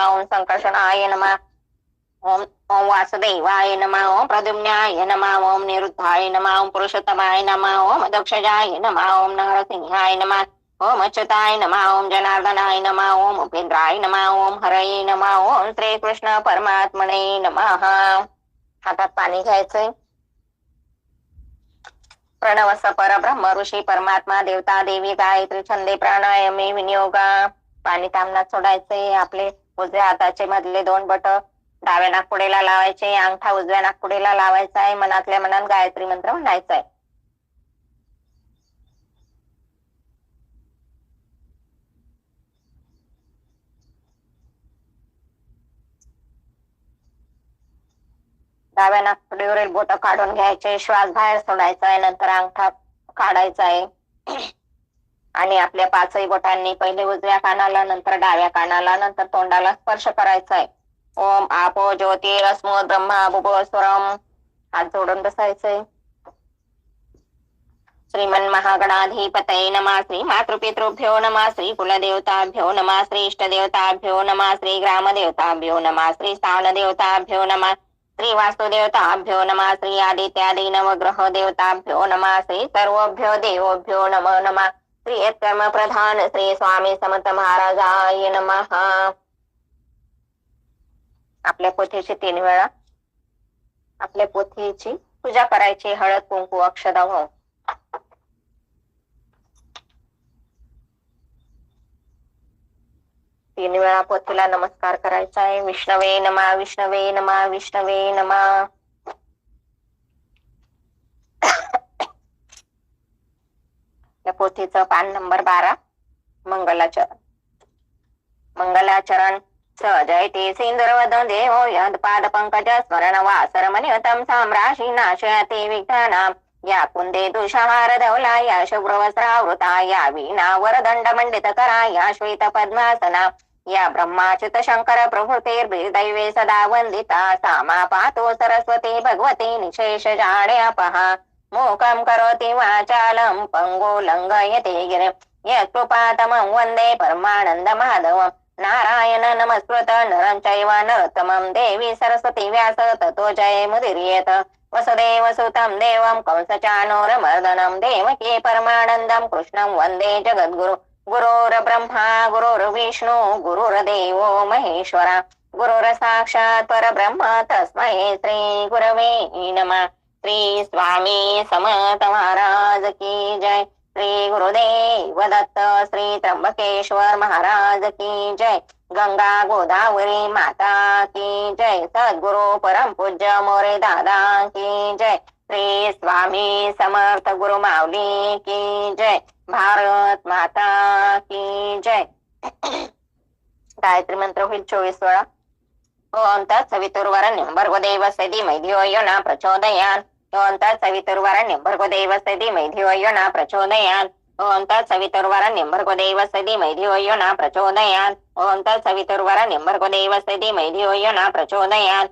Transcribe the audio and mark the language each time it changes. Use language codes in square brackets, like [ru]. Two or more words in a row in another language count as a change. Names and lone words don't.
[sa] ओम संकर्षणाय नमः. ओम वासुदेवाय नमः. ओम प्रद्युम्नाय नमः. ओम निरुद्धाय नमः. ओम पुरुषोत्तमाय नमः. ओम दक्षजाय नमः. ओम नरसिंहाय नमः. ओम अच्युताय नमः. ओम जनार्दनाय नमः. ओम उपेंद्राय नमः. ओम हरये नमः. ओम श्रीकृष्ण परमात्मने नमः. [mr] हातात पाणी घ्यायचंय. [sa] प्रणवस परब्रह्म ऋषी परमात्मा देवता देवी गायत्री छंदे प्राणायामे विनियोगा. [mr] पाणी तामनात सोडायचे. आपले उजव्या हाताचे मधले 2 बट डाव्या नाकपुडीला लावायचे. अंगठा उजव्या नाकपुडीला लावायचा आहे. मनातल्या मनात गायत्री मंत्र म्हणायचा आहे. डाव्या नाकपुडीवरील बोट काढून घ्यायचे. श्वास बाहेर सोडायचा आहे. नंतर अंगठा काढायचा आहे आणि आपल्या 5ही बोटांनी पहिले उजव्या कानाला, नंतर डाव्या कानाला, नंतर तोंडाला स्पर्श करायचा आहे. [sa] ओम आपो ज्योतिरस्मो ब्रह्मा भुवस्वरम. [mr] हात जोडून बसायचंय. [sa] श्रीमन महागणाधिपतये नमः. श्री मातृपितृभ्यो नमः. श्री कुलदेवताभ्यो नमः. श्री इष्टदेवताभ्यो नमः. श्री ग्रामदेवताभ्यो नमः. श्री स्थानदेवताभ्यो नमः. श्री वास्तुदेवताभ्यो नमः. श्री आदित्यादि नवग्रह देवताभ्यो नमः. श्री सर्वभ्यो देवोभ्यो नमो नमः. श्री यत्कर्म प्रधान श्री स्वामी समर्थ महाराजाय नमः. [mr] आपल्या पोथीची 3 वेळा आपल्या पोथीची पूजा करायची. हळद कुंकू अक्षदा वाहून. तीन वेळा पोथीला नमस्कार करायचा आहे. [sa] विष्णवे नमः. विष्णवे नमः. विष्णवे नमः. [mr] या पोथीचं पान नंबर 12. [sa] मंगलाचरण. मंगलाचरण. स जयते सिंदूरवदन देवो यद पाद पंकज स्मरण वासरमनियतम साम्राशी नाशयते विघ्नानां. या कुंदे दुषहार धवला. या शुभ्रवस्त्रावृता. या वीणा वरदंड मंडित करा. या श्वेत पद्मासना. या ब्रह्माच्युत शंकर प्रभृतिर्दैवे सदा वंदिता. सामा पातो सरस्वती भगवती निशेष जाड्यापहा. मूकं करोति वाचालं पंगो लंघयते गिरिं. यत्कृपातमं वन्दे परमानंद माधवं. नारायण नमस्कृत नरं चैव नरोत्तमं. देवी सरस्वती व्यास ततो जयमुदीरयेत. वसुदेव सुतं देवं कंसचाणूरमर्दनं. देवकी परमानन्दं कृष्णं वन्दे जगद्गुरु. गुरुर्ब्रह्मा गुरुर्विष्णु गुरुर्देवो महेश्वरा. गुरुर्साक्षात् परब्रह्म तस्मै श्री गुरवे नमः. [hi] श्री स्वामी समर्थ महाराज की जय. [sa] श्री गुरुदेव दत्त. [hi] श्री त्र्यंबकेश्वर महाराज की जय. गंगा गोदावरी माता की जय. सद्गुरु परम पूज्य मोरे दादा की जय. श्री स्वामी समर्थ गुरु माऊली की जय. भारत माता की जय. [mr] गायत्री मंत्र होईल 24 वेळा. [sa] ओम तत्सवितुर्वरेण्यं भर्गो देवस्य धीमहि धियो यो न प्रचोदयात्. ओम तत्सवितुर्वरेण्यं भर्गो देवस्य धीमहि धियो यो न प्रचोदयात्. ओम तत्सवितुर्वरेण्यं भर्गो देवस्य धीमहि धियो यो न प्रचोदयात्. ओम तत्सवितुर्वरेण्यं भर्गो देवस्य धीमहि धियो यो न प्रचोदयात्.